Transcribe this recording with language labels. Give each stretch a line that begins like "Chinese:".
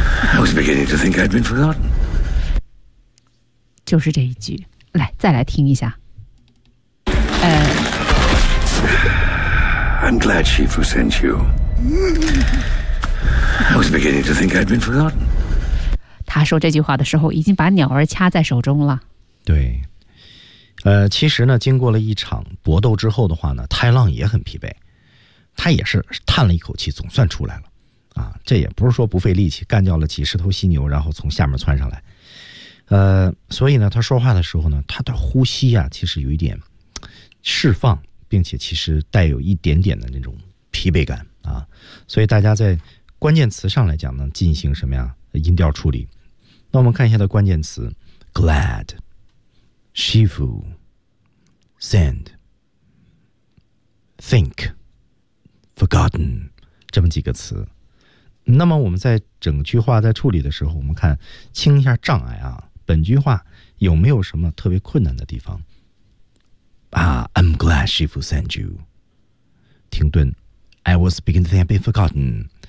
English: I was beginning to think I'd been forgotten.
Chinese: 就是这一句，来，再来听一下。
English: I'm glad Shifu sent you. I was beginning to think I'd been forgotten.
Chinese: 他说这句话的时候已经把鸟儿掐在手中了。对。其实呢，经过了一场搏斗之后的话呢，太浪也很疲惫，他也是叹了一口气，总算出来了。啊，这也不是说不费力气干掉了几十头犀牛，然后从下面窜上来。所以呢，他说话的时候呢，他的呼吸啊，其实有一点释放，并且其实带有一点点的那种疲惫感啊。所以大家在关键词上来讲呢，进行什么呀？音调处理。那我们看一下的关键词 ：
English: glad。Shifu, send, think, forgotten,
Chinese: 这么几个词。那么我们在整句话在处理的时候，我们看清一下障碍啊。本句话有没有什么特别困难的地方？
English: 啊 ，I'm glad Shifu sent you. 停顿 ，I was beginning to think I'd been forgotten.